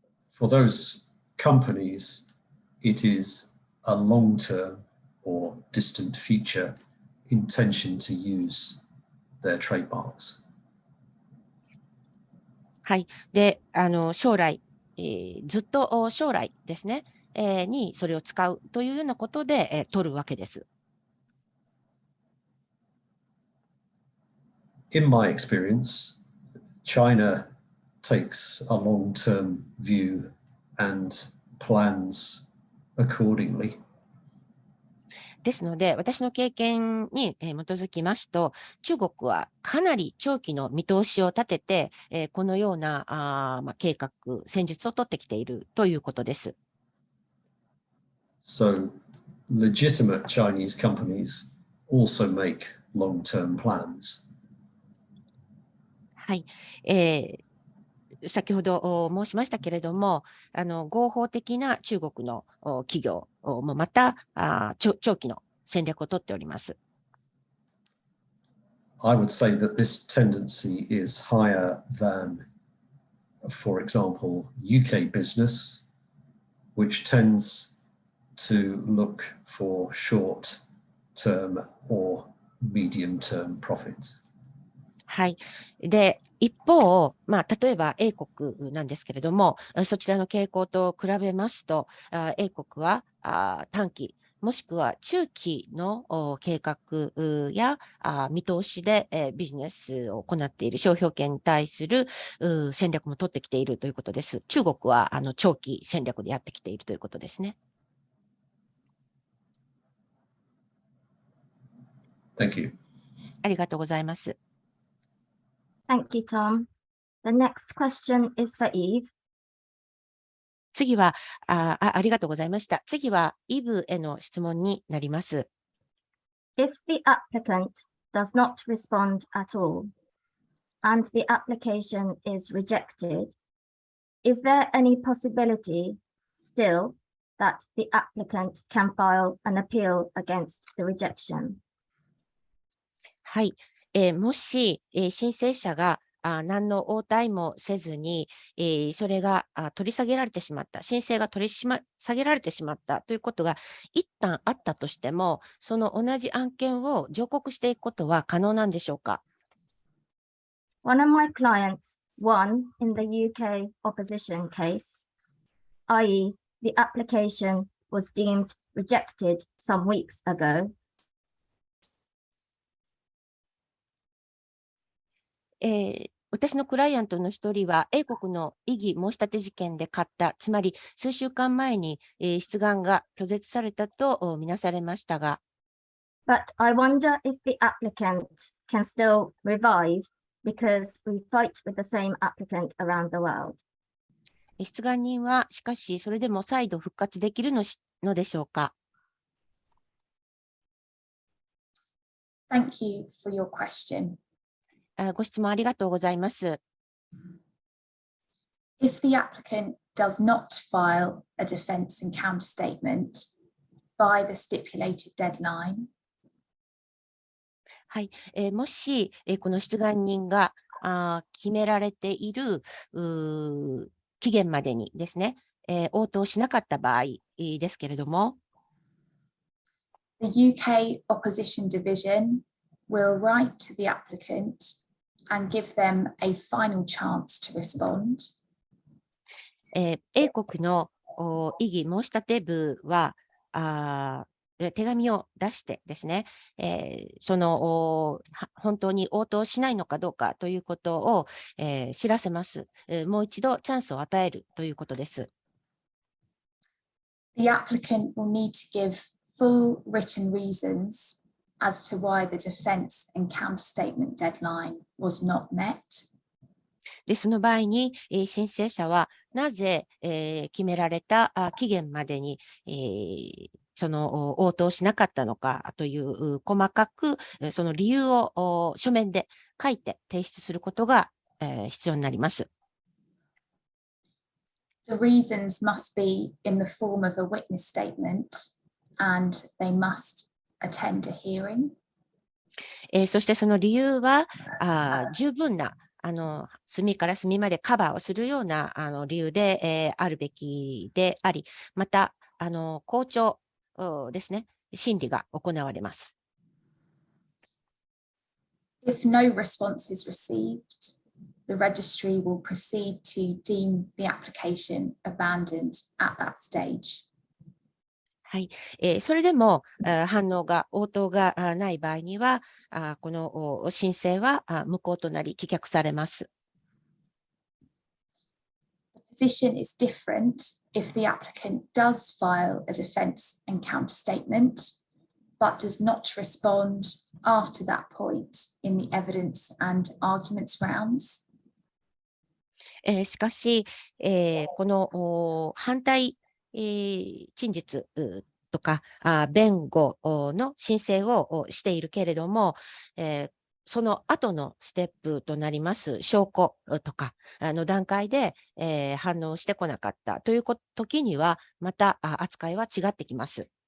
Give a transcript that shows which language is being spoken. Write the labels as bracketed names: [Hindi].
[English] For those companies, it is a long-term or distant future intention to use their trademarks. [Japanese] はい。で、将来、ずっと将来ですね、にそれを使うというようなことで、取るわけです。 [English] In my experience, China takes a long-term view and plans accordingly. [Japanese] ですので、私の経験に基づきますと、中国はかなり長期の見通しを立てて、このような計画、戦術を取ってきているということです。 [English] So legitimate Chinese companies also make long-term plans. [Japanese] はい。先ほど申しましたけれども、合法的な中国の企業もまた長期の戦略を取っております。 [English] I would say that this tendency is higher than, for example, UK business, which tends to look for short-term or medium-term profit. [Japanese] はい。で、一方、例えば英国なんですけれども、そちらの傾向と比べますと、英国は短期、もしくは中期の計画や見通しでビジネスを行っている商標権に対する戦略も取ってきているということです。中国は長期戦略でやってきているということですね。 [English] Thank you. [Japanese] ありがとうございます。 [English] Thank you, Tom. The next question is for Eve. [Japanese] 次は、ありがとうございました。次は、イブへの質問になります。 [English] If the applicant does not respond at all and the application is rejected, is there any possibility still that the applicant can file an appeal against the rejection? [Japanese] はい。もし、申請者が何の応対もせずに、それが取り下げられてしまった、申請が取り下げられてしまったということが一旦あったとしても、その同じ案件を上告していくことは可能なんでしょうか。 [English] One of my clients won in the UK opposition case, i.e., the application was deemed rejected some weeks ago. [Japanese] 私のクライアントの一人は、英国の異議申し立て事件で勝った、つまり数週間前に、出願が拒絶されたとみなされましたが、 [English] But I wonder if the applicant can still revive because we fight with the same applicant around the world. [Japanese] 出願人はしかしそれでも再度復活できるのでしょうか。 [English] Thank you for your question. [Japanese] ご質問ありがとうございます。 [English] If the applicant does not file a defence and counter statement by the stipulated deadline, [Japanese] はい、もし、この出願人が決められている期限までにですね、応答しなかった場合ですけれども、 [English] the UK Opposition Division will write to the applicant and give them a final chance to respond. [Japanese] 英国の異議申し立て部は手紙を出してですね、その本当に応答しないのかどうかということを、知らせます。もう一度チャンスを与えるということです。 [English] The applicant will need to give full written reasons as to why the defence and counter statement deadline was not met. [Japanese] で、その場合に、申請者はなぜ、決められた期限までに、その応答しなかったのかという細かくその理由を書面で書いて提出することが、必要になります。 [English] The reasons must be in the form of a witness statement and they must attend a hearing. [Japanese] そしてその理由は十分な隅から隅までカバーをするような理由で、あるべきであり、また校長ですね、審理が行われます。 [English] If no response is received, the registry will proceed to deem the application abandoned at that stage. [Japanese] はい、それでも応答がない場合には、この申請は無効となり棄却されます。 [English] The position is different if the applicant does file a defence and counter statement, but does not respond after that point in the evidence and arguments rounds. [Japanese] しかし、この反対陳述とか弁護の申請をしているけれども、その後のステップとなります証拠とかの段階で、反応してこなかったという時にはまた扱いは違ってきます。